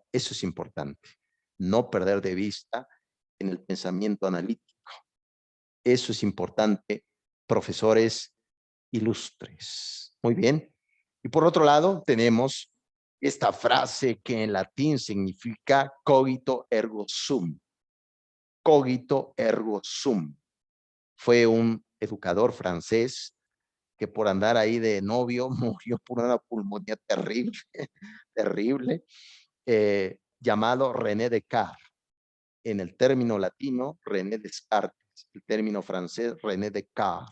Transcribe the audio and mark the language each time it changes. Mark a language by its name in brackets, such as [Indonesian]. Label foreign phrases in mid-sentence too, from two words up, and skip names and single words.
[Spanish] Eso es importante. No perder de vista en el pensamiento analítico. Eso es importante, profesores ilustres. Muy bien. Y por otro lado, tenemos esta frase que en latín significa [Latin] cogito ergo sum. Cogito ergo sum. [Spanish] Fue un educador francés que por andar ahí de novio murió por una pulmonía terrible, terrible, llamado René Descartes. En el término latino, René Descartes, el término francés, René Descartes.